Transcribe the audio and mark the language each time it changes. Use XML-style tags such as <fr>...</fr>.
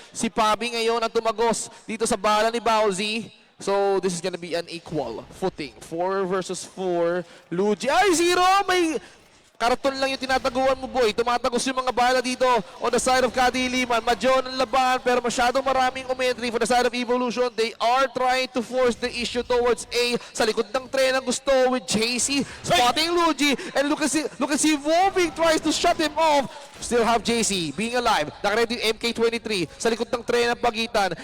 <tl>Si Pabi ngayon ang tumagos dito sa bala ni Bowsy.</tl> <en>So this is gonna be an equal footing.</en> <tl>4 versus 4. Luigi. 0! May karaton lang yung tinataguan mo, boy. Tumatagos yung mga bala dito on the side of KADILIMAN. Madjo ng laban, pero masyadong maraming umentry</tl> <en>for the side of Evolution. They are trying to force the issue towards A.</en> <tl>Sa likod ng tren ang gusto</tl> <en>with JC spotting Luigi. And look at si Woving tries to shut him off. Still have JC being alive.</en> <tl>Nakaready yung MK23 sa likod ng tren ang pagitan.</tl>